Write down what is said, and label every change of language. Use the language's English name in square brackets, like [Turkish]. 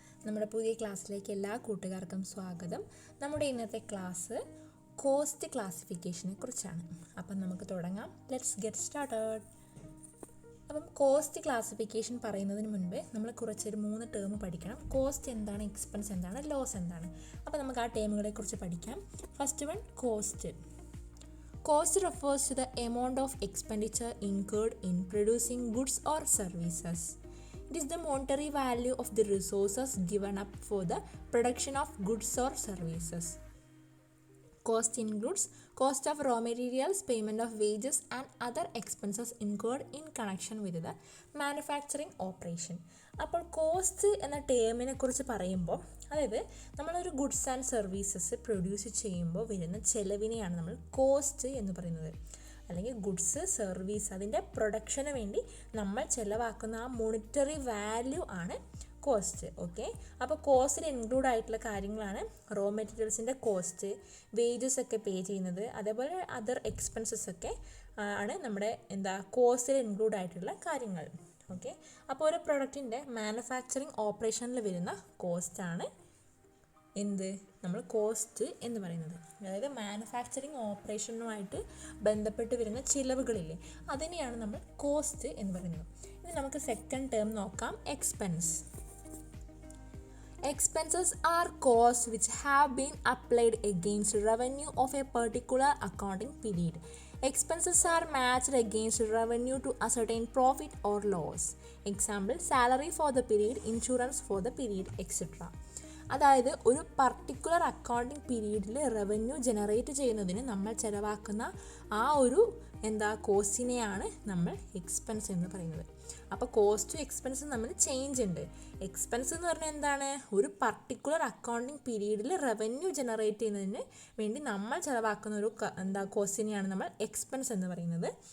[Malayalam] നമ്മുടെ പുതിയ ക്ലാസ്സിലേക്ക് എല്ലാ കൂട്ടുകാർക്കും സ്വാഗതം. നമ്മുടെ ഇന്നത്തെ ക്ലാസ് കോസ്റ്റ് ക്ലാസിഫിക്കേഷനെ കുറിച്ചാണ്. അപ്പം നമുക്ക് തുടങ്ങാം. [English] Let's get started. [Malayalam] അപ്പം കോസ്റ്റ് ക്ലാസിഫിക്കേഷൻ പറയുന്നതിന് മുൻപ് നമ്മൾ കുറച്ചൊരു 3 ടേം പഠിക്കണം. കോസ്റ്റ് എന്താണ്, എക്സ്പെൻസ് എന്താണ്, ലോസ് എന്താണ്. അപ്പോൾ നമുക്ക് ആ ടേമുകളെ കുറിച്ച് പഠിക്കാം. [English] First one, cost. Cost refers to the amount of expenditure incurred in producing goods or services. It is the monetary value of the resources given up for the production of goods or services. Cost includes cost of raw materials, payment of wages and other expenses incurred in connection with the manufacturing operation. [Malayalam] അപ്പോൾ cost എന്ന ടേമിനെ കുറിച്ച് പറയുമ്പോൾ, അതായത് നമ്മളൊരു goods and services produce ചെയ്യുമ്പോൾ വരുന്ന ചിലവിനെയാണ് നമ്മൾ cost എന്ന് പറയുന്നത്. അല്ലെങ്കിൽ ഗുഡ്സ്, സർവീസ്, അതിൻ്റെ പ്രൊഡക്ഷന് വേണ്ടി നമ്മൾ ചിലവാക്കുന്ന ആ മോണിറ്ററി വാല്യൂ ആണ് കോസ്റ്റ്. ഓക്കെ, അപ്പോൾ കോസ്റ്റിൽ ഇൻക്ലൂഡ് ആയിട്ടുള്ള കാര്യങ്ങളാണ് റോ മെറ്റീരിയൽസിൻ്റെ കോസ്റ്റ്, വേജസ് ഒക്കെ പേ ചെയ്യുന്നത്, അതേപോലെ അതർ എക്സ്പെൻസസ് ഒക്കെ ആണ് നമ്മുടെ കോസ്റ്റിൽ ഇൻക്ലൂഡ് ആയിട്ടുള്ള കാര്യങ്ങൾ. ഓക്കെ, അപ്പോൾ ഒരു പ്രൊഡക്റ്റിൻ്റെ മാനുഫാക്ചറിങ് ഓപ്പറേഷനിൽ വരുന്ന കോസ്റ്റാണ് നമ്മൾ കോസ്റ്റ് എന്ന് പറയുന്നത്. അതായത് മാനുഫാക്ചറിങ് ഓപ്പറേഷനുമായിട്ട് ബന്ധപ്പെട്ട് വരുന്ന ചിലവുകളില്ലേ, അതിനെയാണ് നമ്മൾ കോസ്റ്റ് എന്ന് പറയുന്നത്. ഇനി നമുക്ക് സെക്കൻഡ് ടേം നോക്കാം, expense. [English] Expenses are costs which have been applied against revenue of a particular accounting period. Expenses are matched against revenue to ascertain profit or loss. Example, salary for the period, insurance for the period, etc. [Malayalam] അതായത് ഒരു particular accounting പീരീഡിൽ revenue generate ചെയ്യുന്നതിന് നമ്മൾ ചിലവാക്കുന്ന ആ ഒരു കോസ്റ്റിനെയാണ് നമ്മൾ expense എന്ന് പറയുന്നത്. അപ്പോൾ കോസ്റ്റും എക്സ്പെൻസും തമ്മിൽ ചേഞ്ച് ഉണ്ട്. എക്സ്പെൻസ് എന്ന് പറഞ്ഞാൽ എന്താണ്, ഒരു പർട്ടിക്കുലർ അക്കൗണ്ടിങ് പീരീഡിൽ റവന്യൂ ജനറേറ്റ് ചെയ്യുന്നതിന് വേണ്ടി നമ്മൾ ചിലവാക്കുന്ന ഒരു കോസ്റ്റിനെയാണ് നമ്മൾ എക്സ്പെൻസ് എന്ന് പറയുന്നത്.